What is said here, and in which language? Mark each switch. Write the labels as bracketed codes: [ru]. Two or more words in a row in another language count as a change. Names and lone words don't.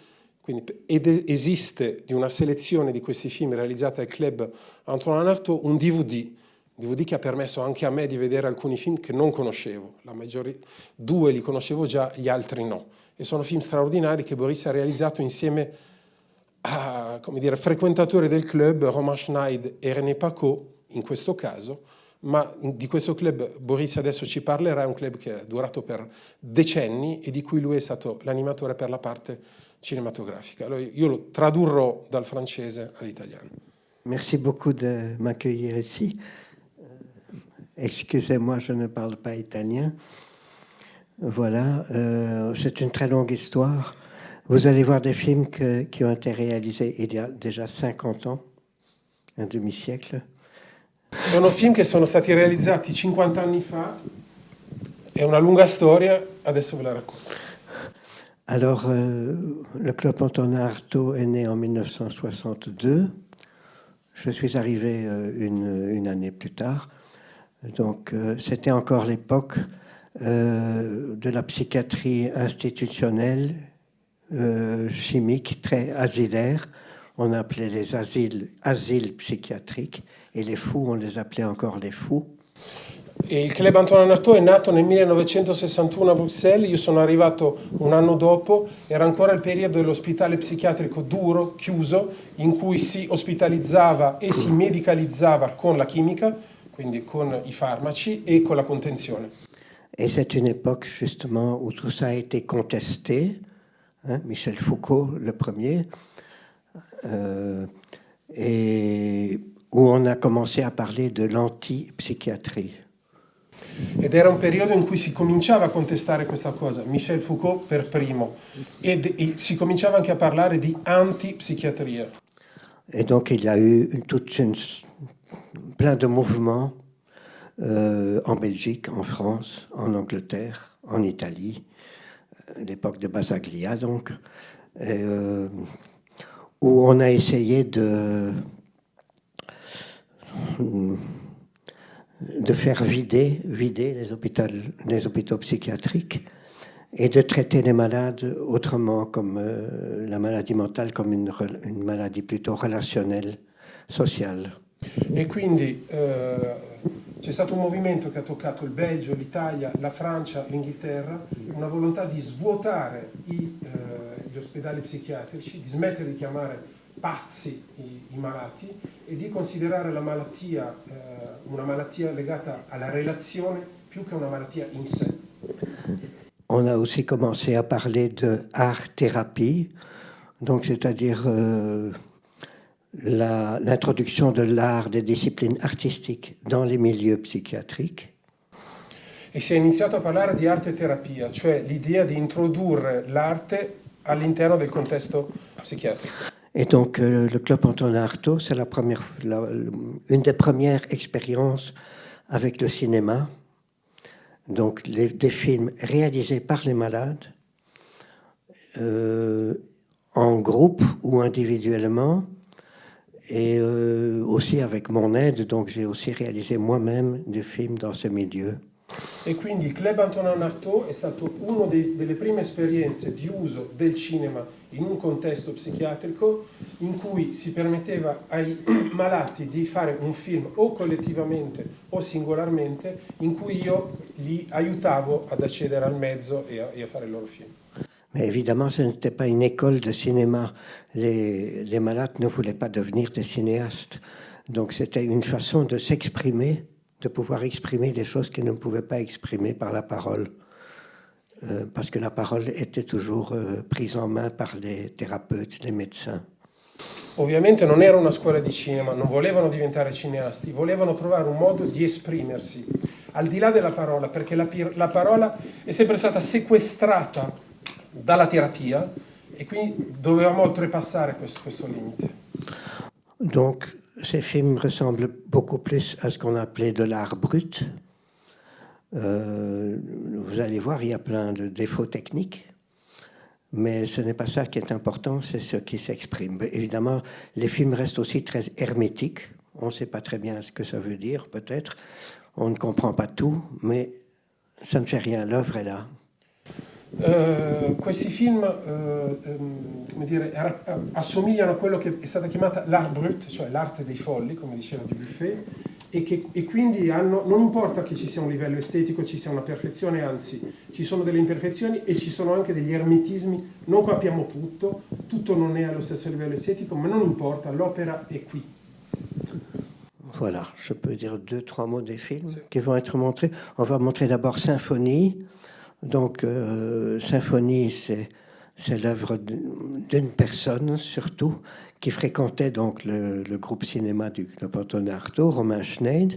[it] Ed esiste di una selezione di questi film realizzati al Club Antonin Artaud un DVD che ha permesso anche a me di vedere alcuni film che non conoscevo, due li conoscevo già, gli altri no, e sono film straordinari che Boris ha realizzato insieme a, come dire, frequentatori del club, Romain Schneid e René Paco in questo caso, ma di questo club Boris adesso ci parlerà, è un club che è durato per decenni e di cui lui è stato l'animatore per la parte cinématographique. [fr] Alors, [it] io lo tradurrò dal francese all'italiano. [fr] Merci beaucoup de m'accueillir ici. Excusez-moi, je ne parle pas italien. Voilà, c'est une très longue histoire. Vous allez voir des films qui ont été réalisés il y a déjà 50 ans, un demi-siècle. [it] Sono film che sono stati realizzati 50 anni fa, è una lunga storia, adesso ve la racconto. [fr] Alors, le Club Antonin Artaud est né en 1962. Je suis arrivé une année plus tard. Donc, c'était encore l'époque de la psychiatrie institutionnelle, chimique, très asilaire. On appelait les asiles psychiatriques, et les fous, on les appelait encore les fous. [it] E il Club Antonin Artaud è nato nel 1961 a Bruxelles, io sono arrivato un anno dopo, era ancora il periodo dell'ospedale psichiatrico duro, chiuso, in cui si ospitalizzava e si medicalizzava con la chimica, quindi con i farmaci e con la contenzione. [fr] Et c'est une époque justement où tout ça a été contesté, hein, Michel Foucault le premier, et où on a commencé à parler de l'antipsychiatrie. [it] Ed era un periodo in cui si cominciava a contestare questa cosa, Michel Foucault per primo, e si cominciava anche a parlare di antipsichiatria. [fr] Et donc il y a eu plein de mouvements en Belgique, en France, en Angleterre, en Italie, l'époque de Basaglia donc, où on a essayé de faire vider les hôpitaux psychiatriques et de traiter les malades autrement, comme la maladie mentale, comme une maladie plutôt relationnelle, sociale. [it] E quindi c'è stato un movimento che ha toccato il Belgio, l'Italia, la Francia, l'Inghilterra, una volontà di svuotare gli ospedali psichiatrici, di smettere di chiamare pazzi i malati e di considerare la malattia una malattia legata alla relazione più che una malattia in sé. [fr] On a aussi commencé à parler de art-thérapie, donc c'est-à-dire l'introduction de l'art, des disciplines artistiques dans les milieux psychiatriques. [it] E si è iniziato a parlare di arte terapia, cioè l'idea di introdurre l'arte all'interno del contesto psichiatrico. [fr] Et donc le Club Antonin Artaud, c'est une des premières expériences avec le cinéma. Donc des films réalisés par les malades, en groupe ou individuellement, et aussi avec mon aide, donc j'ai aussi réalisé moi-même des films dans ce milieu. [it] E quindi il Club Antonin Artaud è stato una delle prime esperienze di uso del cinema in un contesto psichiatrico in cui si permetteva ai malati di fare un film o collettivamente o singolarmente, in cui io li aiutavo ad accedere al mezzo e a fare il loro film. [fr] Mais évidemment, ce n'était pas une école de cinéma. Les malades ne voulaient pas devenir des cinéastes. Donc c'était une façon de s'exprimer de pouvoir exprimer des choses qu'ils ne pouvaient pas exprimer par la parole. Parce que la parole était toujours prise en main par les thérapeutes, les médecins. [it] Ovviamente non era una scuola di cinema, non volevano diventare cineasti, volevano trovare un modo di esprimersi, al di là della parola, perché la parola è sempre stata sequestrata dalla terapia e quindi dovevamo oltrepassare questo limite. [fr] Donc, ces films ressemblent beaucoup plus à ce qu'on appelait de l'art brut. Vous allez voir, il y a plein de défauts techniques. Mais ce n'est pas ça qui est important, c'est ce qui s'exprime. Évidemment, les films restent aussi très hermétiques. On ne sait pas très bien ce que ça veut dire, peut-être. On ne comprend pas tout, mais ça ne fait rien, l'œuvre est là. [it] Questi film come dire, assomigliano a quello che è stata chiamata [fr] l'art brut, [it] cioè l'arte dei folli, come diceva Dubuffet, e quindi non importa che ci sia un livello estetico, ci sia una perfezione, anzi ci sono delle imperfezioni e ci sono anche degli ermetismi, non capiamo tutto non è allo stesso livello estetico, ma non importa, l'opera è qui. [fr] Voilà, je peux dire 2-3 mots des films qui vont être montrés. On va montrer d'abord Symphonie. Donc, Symphonie, c'est l'œuvre d'une personne, surtout, qui fréquentait donc le groupe cinéma du Club Antonin Artaud, Romain Schneid.